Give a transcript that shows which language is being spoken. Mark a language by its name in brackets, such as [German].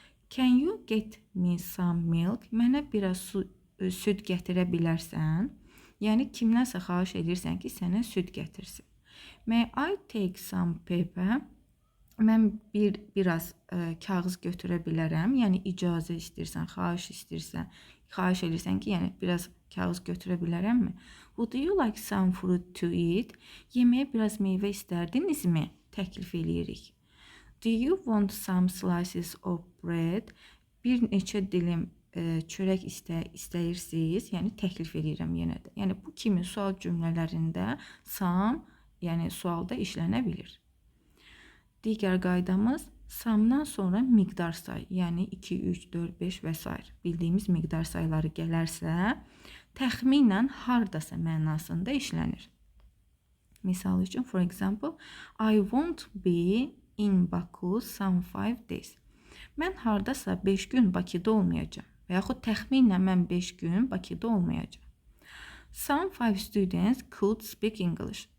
[English] Can you get me some milk? [Azerbaijani] Mənə biraz süd gətirə bilərsən? Yəni kimdənsə xahiş edirsən ki, sənə süd gətirsin. [English] May I take some paper? [Azerbaijani] Mən biraz kağız götürə bilərəm. Yəni icazə istəyirsən, xahiş edirsən ki, yəni biraz kağız götürə bilərəmmi? [English] Would you like some fruit to eat? [Azerbaijani] Yeməyə biraz meyvə istərdinizmi? Təklif eləyirik. [English] Do you want some slices of bread? [Azerbaijani] Bir neçə dilim çörək istəyirsiniz? Yəni təklif edirəm yenə də. Yəni bu kimi sual cümlələrində some, yəni sualda işlənə bilir. Digər qaydamız samdan sonra miqdar say, yəni 2, 3, 4, 5 və s. bildiyimiz miqdar sayları gələrsə, təxminən hardasa mənasında işlənir. Misal üçün, [English] for example, I won't be in Baku some 5 days. [Azerbaijani] Mən hardasa 5 gün Bakıda olmayacağım və yaxud təxminən mən 5 gün Bakıda olmayacağım. [English] Some 5 students could speak English.